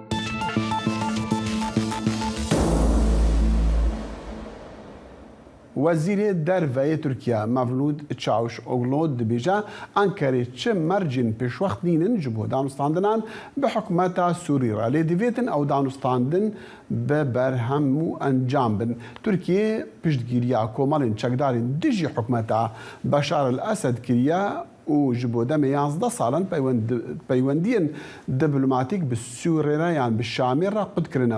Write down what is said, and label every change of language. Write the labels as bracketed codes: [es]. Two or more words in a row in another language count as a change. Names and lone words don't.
[ku] وزیر دەرڤەیە تورکیا مەڤلود چاوشئۆغلۆ دبیجا ئەنکەرێ چ مەرجین پێشوەخت نینن ji بۆ دانوستاندنان bi حکومەتا سووری را لێ divêtin ew danûstandin bi berhem û encam bin. Tirkiye piştgiriya komalên çekdarên dijî hikûmeta Beşar el-Esed kiriye û ji bo demê 11 salan peywendiyên diplomatîk bi Sûrê re yan bi Şamê re qut kirine.